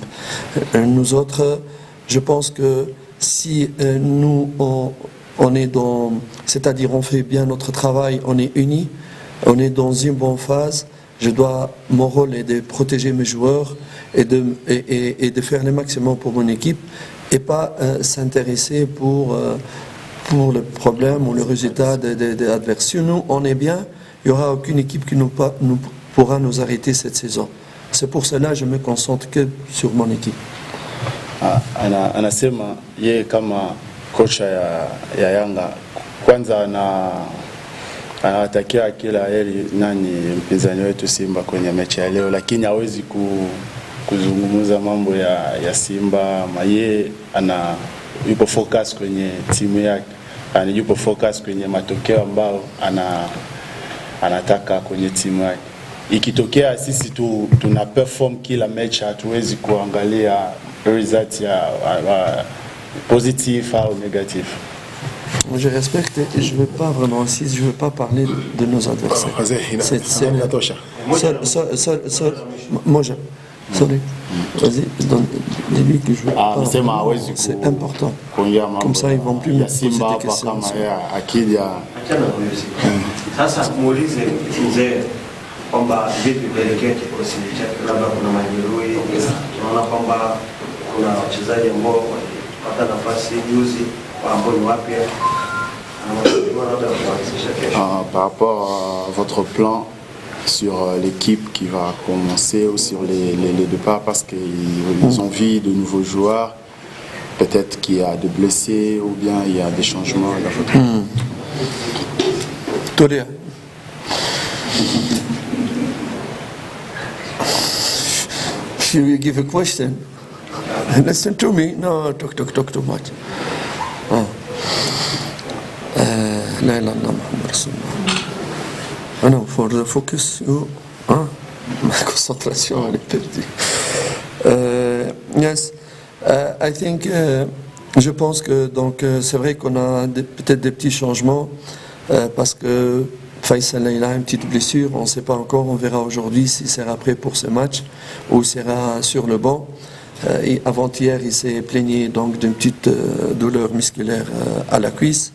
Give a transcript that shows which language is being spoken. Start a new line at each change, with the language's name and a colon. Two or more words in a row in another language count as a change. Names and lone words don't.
French: Nous autres, je pense que si nous on est c'est-à-dire on fait bien notre travail, on est unis, on est dans une bonne phase, mon rôle est de protéger mes joueurs et de faire le maximum pour mon équipe et pas s'intéresser pour le problème ou le résultat des adversaires. Si nous, on est bien, il n'y aura aucune équipe qui pourra nous arrêter cette saison. C'est pour cela que je me concentre que sur mon équipe.
Swahili: Anasema yeye kama kocha ya Yanga, kwanza anawatakia kila heri mpinzani wetu Simba kwenye mechi ya leo, lakini hawezi kuzungumza mambo ya Simba. Yeye yupo focus kwenye timu yake, yupo focus kwenye matokeo ambao anataka kwenye timu yake. Ikitokea sisi tuna perform kila match, hatuwezi kuangalia result ya positive
French: ou négatif.
Swahili: Je respecte et je ne veux pas vraiment insiste, je ne veux pas parler de nos adversaires.
English: Sorry.
French: Vas-y, dis-lui que je veux pas. C'est important. Comme ça, ils ne vont plus me poser des questions.
Swahili: Sasa muulize mzee kwamba vipi kuelekea kikosi chake, labda kuna majeruhi, tunaona kwamba kuna wachezaji ambao walipata nafasi juzi ambao ni wapya.
French: Par rapport à votre plan sur l'équipe qui va commencer ou sur les départs, parce qu'ils ont envie de nouveaux joueurs, peut-être qu'il y a des blessés ou bien il y a des changements dans votre équipe. Tolia.
English: Should we give a question? Listen to me. No, talk too much.
Arabic: La ilaha illallah Muhammad Rasulullah.
English: No, for the focus,
French: ma concentration elle est perdue.
English: Yes, I think,
French: je pense que donc c'est vrai qu'on a peut-être des petits changements parce que Faisal il a une petite blessure, on ne sait pas encore, on verra aujourd'hui s'il sera prêt pour ce match ou sera sur le banc. Et avant-hier, il s'est plaigné donc d'une petite douleur musculaire à la cuisse.